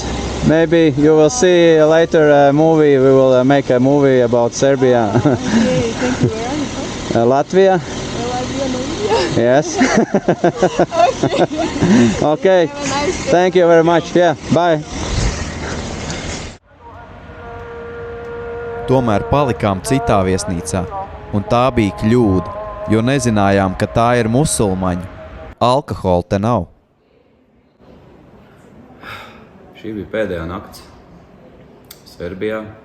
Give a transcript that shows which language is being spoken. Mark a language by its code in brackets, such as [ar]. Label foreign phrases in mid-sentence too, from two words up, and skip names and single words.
[en] Maybe you will see later a movie. We will make a movie about Serbia. Okay, thank you. Where are you from? Latvia? Latvia. Yes. Okay. Okay. Have a nice day. Thank you very much. Yeah. Bye. [lv] Tomēr palikām citā viesnīcā, un tā bija kļūda, jo nezinājām, ka tā ir musulmaņu. Alkohola te nav. Šī bija pēdējā nakts Serbijā.